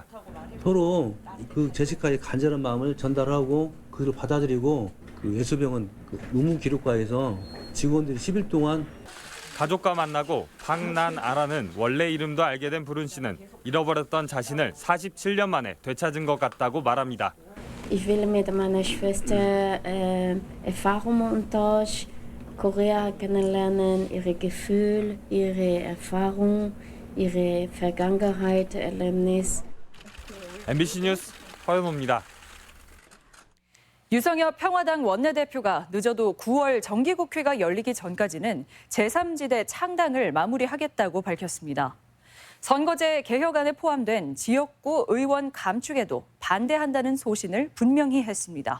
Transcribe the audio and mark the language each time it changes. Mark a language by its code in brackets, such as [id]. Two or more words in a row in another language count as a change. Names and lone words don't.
[ko] 서로 그 제시카의 간절한 마음을 전달하고 그를 받아들이고 그 예수병원 의무기록과에서 직원들이 10일 동안 가족과 만나고 박난아라는 원래 이름도 알게 된 브룬 씨는 잃어버렸던 자신을 47년 만에 되찾은 것 같다고 말합니다. [de] Ich will mit meiner Schwester Erfahrungen austauschen, Korea kennenlernen, ihre Gefühle, ihre Erfahrungen, ihre Vergangenheit, Erlebnis. [ko] MBC 뉴스 허연호입니다. 유성엽 평화당 원내대표가 늦어도 9월 정기국회가 열리기 전까지는 제3지대 창당을 마무리하겠다고 밝혔습니다. 선거제 개혁안에 포함된 지역구 의원 감축에도 반대한다는 소신을 분명히 했습니다.